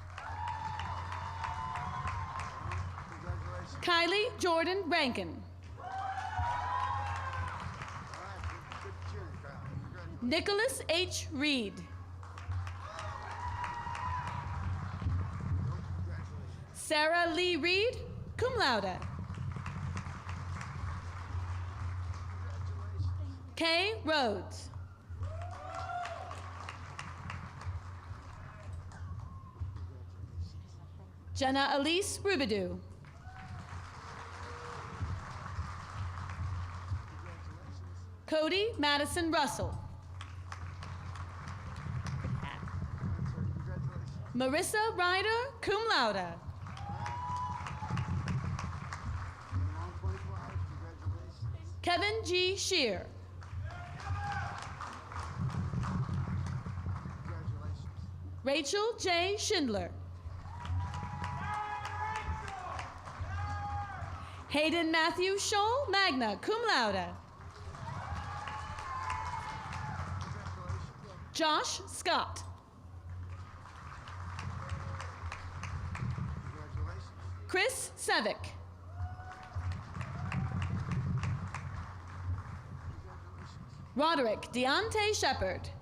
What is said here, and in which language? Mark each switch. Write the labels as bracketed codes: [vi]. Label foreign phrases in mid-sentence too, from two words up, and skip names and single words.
[en] Kylie Jordan Rankin. Nicholas H. Reed. Sarah Lee Reed, [la] cum laude. [en] Kay Rhodes. Jenna Elise Rubidoux. Cody Madison Russell. Marissa Ryder, [la] cum laude. [en] Kevin G. Shear. Rachel J. Schindler. Hayden Matthew Scholl, [la] magna cum laude. [en] Josh Scott. Chris Sevick. Roderick Deontay Shepard.